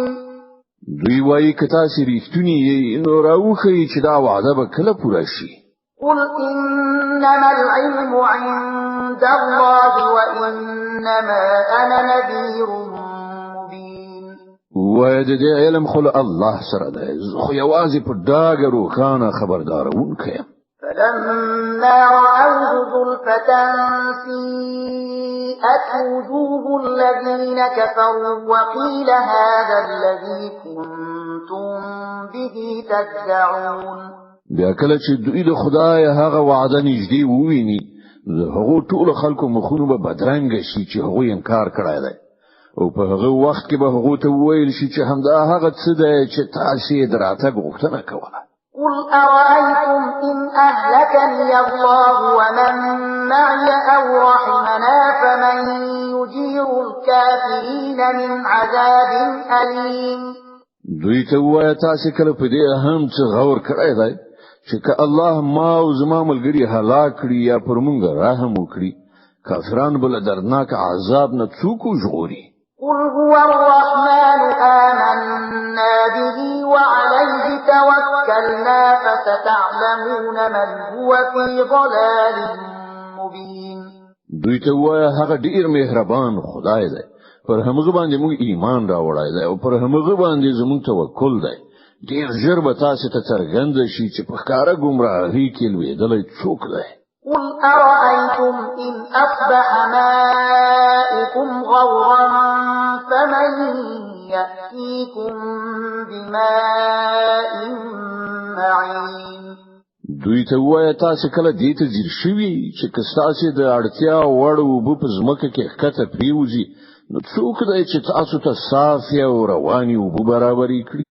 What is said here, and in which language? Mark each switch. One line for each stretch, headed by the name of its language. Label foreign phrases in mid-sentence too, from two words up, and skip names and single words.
Pashto: دوی وایي که تاسو ریښتونی یې نو راوخی چې دا وعده به کله پوره شي
Arabic: قل إنما العلم عند الله وإنما أنا نذير مبين
Pashto: وایي د دې علم خو الله سره دی خو یوازې په ډاګه روښانه خبردارونکی یم
Arabic: فلما رأوه زلفة سيئت وجوه الذين كفروا وقيل هذا الذي كنتم به تدعون
Pashto: بیا کله چې دوی د خدای هغه وعده نږدې وویني هغه ټول خلکو مخونه به بدرنګ شي چې هغه انکار کړی دی او په هغه وخت کې به هغه ته ویل شي چې همدا هغه څه دی چې تاسو یې دراته غوښتنه کوله
Arabic: قل أرأيتم إن أهلكني الله ومن معي أو رحمنا فمن يجير الكافرين من عذاب أليم
Pashto: دوی ته وایه تاسو کله په دې هم څه غور کړی دی چې که الله ما او زما ملګری هلاک کړي یا پر موږ رحم وکړي کافران بل دردناک عذاب نه څوک ژغوري
Arabic: قل هو الرحمن آمنا به وعليه توكلنا فستعلمون من هو في ضلال مبين
Pashto: دوی ته وایه هغه ډیر مهربان خدای دی پر هغه باندې موږ ایمان راوړای دی او پر هغه باندې زموږ توکل دی ډیر ژر به تاسو ته څرګند شي چې په ښکارا گمراهی کې لویدلې څوک دی
Arabic: قل أرأيتم إن أصبح ماؤكم غورا فمن يأتيكم بماء معين
Pashto: دوی ته وایه تاسو کله دې ته ځیر شوي چې کستاسو د اړتیا وړ وب په ځمکه کې ښکته پریوزي نو څوک دی چې تاسو ته صافي او رواني وب برابرې کړي